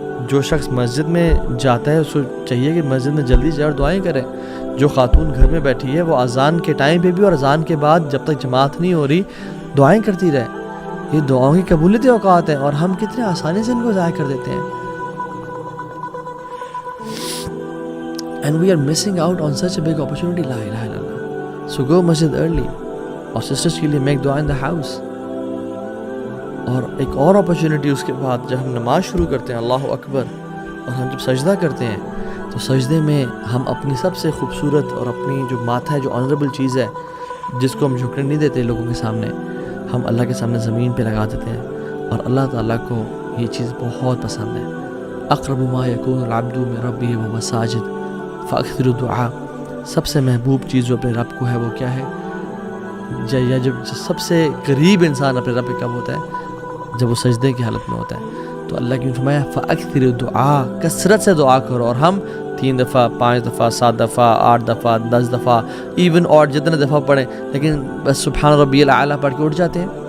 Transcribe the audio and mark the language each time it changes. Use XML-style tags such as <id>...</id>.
<ur>جو شخص مسجد میں جاتا ہے اس کو چاہیے کہ مسجد میں جلدی جائے اور دعائیں کرے. جو خاتون گھر میں بیٹھی ہے وہ اذان کے ٹائم پہ بھی اور اذان کے بعد جب تک جماعت نہیں ہو رہی دعائیں کرتی رہے. یہ دعاؤں کی قبولیت اوقات ہیں اور ہم کتنے آسانی سے ان کو ضائع کر دیتے ہیں.</ur> <en>And we are missing out on such a big opportunity.</en> <ar>La ilaha illallah.</ar> <en>So go masjid early.</en> <ur>اور سسٹرز کے لیے</ur> <en>Make دعا in the house.</en> <ur>اور ایک اور اپرچونیٹی اس کے بعد جب ہم نماز شروع کرتے ہیں اللہ اکبر اور ہم جب سجدہ کرتے ہیں تو سجدے میں ہم اپنی سب سے خوبصورت اور اپنی جو ماتھا ہے جو آنریبل چیز ہے جس کو ہم جھکنے نہیں دیتے لوگوں کے سامنے، ہم اللہ کے سامنے زمین پہ لگا دیتے ہیں اور اللہ تعالیٰ کو یہ چیز بہت پسند ہے.</ur> <ar>اقرب ما یکون العبد من ربہ وهو ساجد فاکثر الدعاء.</ar> <ur>سب سے محبوب چیز جو اپنے رب کو ہے وہ کیا ہے؟ یا جب سب سے قریب انسان اپنے رب کے کب ہوتا ہے؟ جب وہ سجدے کی حالت میں ہوتا ہے. تو اللہ کی فرمایا</ur> <ar>فاکثر الدعاء،</ar> <ur>کثرت سے دعا کرو. اور ہم 3 دفعہ 5 دفعہ 7 دفعہ 8 دفعہ 10 دفعہ ایون اور جتنے دفعہ پڑھیں لیکن بس سبحان ربی الاعلیٰ پڑھ کے اٹھ جاتے ہیں.</ur>